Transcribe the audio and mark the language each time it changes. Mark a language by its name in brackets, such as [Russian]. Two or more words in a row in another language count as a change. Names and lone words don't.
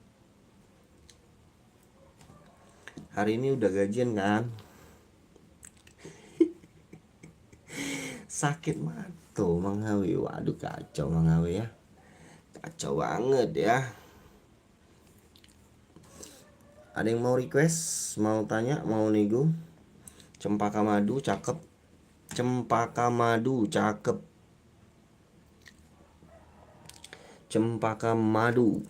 [Indonesian] Hari ini udah gajian kan? Sakit mata, Mang Hawe. Waduh, kacau Mang Hawe ya. Kacau banget ya. Ada yang mau request? Mau tanya? Mau nego? Cempaka madu cakep. Cempaka madu cakep. Cempaka madu.